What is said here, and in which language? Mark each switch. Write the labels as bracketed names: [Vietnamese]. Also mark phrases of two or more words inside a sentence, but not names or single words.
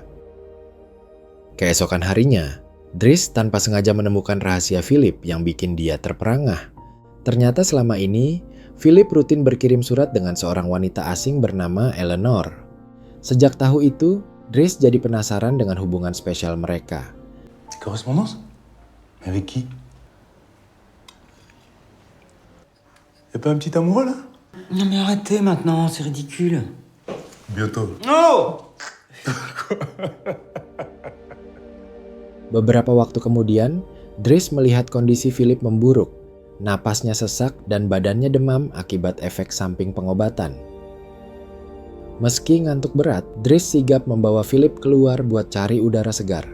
[Indonesian] Keesokan harinya, Dries tanpa sengaja menemukan rahasia Philip yang bikin dia terperangah. Ternyata selama ini, Philip rutin berkirim surat dengan seorang wanita asing bernama Eleanor. Sejak tahu itu, Dries jadi penasaran dengan hubungan spesial mereka. [French] Correspondance? Avec qui? Y'a pas un petit amoureux là? Non mais arrêtez maintenant, c'est ridicule. Bientôt. Non! [Indonesian] Beberapa waktu kemudian, Dries melihat kondisi Philip memburuk. Napasnya sesak dan badannya demam akibat efek samping pengobatan. Meski ngantuk berat, Dries sigap membawa Philip keluar buat cari udara segar.